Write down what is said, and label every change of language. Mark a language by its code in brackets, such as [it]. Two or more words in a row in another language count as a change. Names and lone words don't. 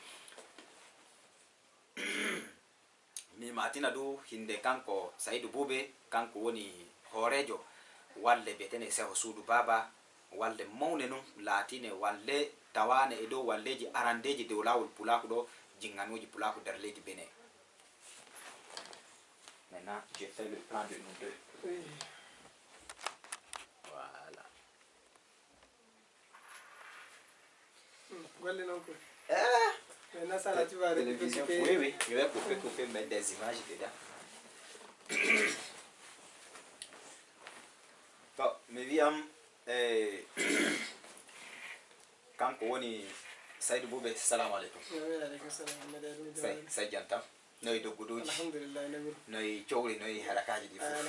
[ff] mi matina du hinde kanko Saydou Boubé kanko woni hoorejo walde betene seho suudu baba walde mawne num laatine walde tawane e dow walleji arandeji dow lawol pulaku ɗo jinganuji pulaku nder leydi Bénin. [fr] Maintenant j'ai fait le plan de nous deux. Oui. Voilà. [ff] Golle non quoi. [fr] Maintenant ça là tu vas télévision. Oui oui, je vais couper mettre des images dedans. [ff] To mi wiyam kanko woni Saydou Boubé [ar] salamu aleykum. Wa aleykum salam. [ff] Say jantam noyi dogguduji alhamdulillah noyi cowri noyi harakaji ɗi fof